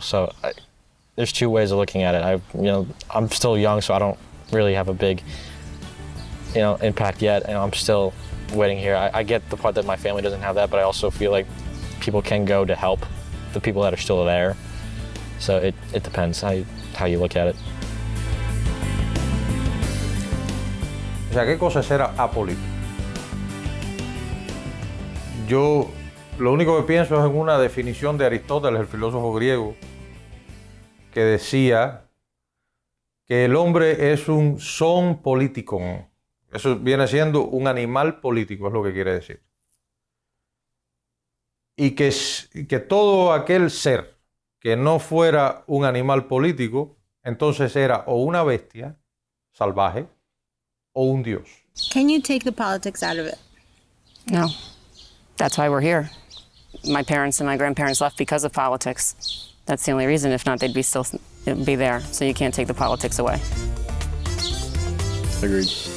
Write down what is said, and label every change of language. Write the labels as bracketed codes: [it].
[en] So there's two ways of looking at it. I'm still young, so I don't really have a big, you know, impact yet. And I'm still waiting here. I get the part that my family doesn't have that, but I also feel like people can go to help the people that are still there. So it depends how you look at it. [es] O sea, ¿qué cosa es ser apolítico? Yo lo único que pienso es en una definición de Aristóteles, el filósofo griego, que decía que el hombre es un son politikon. Eso viene siendo un animal político, es lo que quiere decir. Y que todo aquel ser que no fuera un animal político, entonces era o una bestia salvaje o un dios. [en] Can you take the politics out of it? No. That's why we're here. My parents and my grandparents left because of politics. That's the only reason. If not, they'd be there. So you can't take the politics away. Agreed.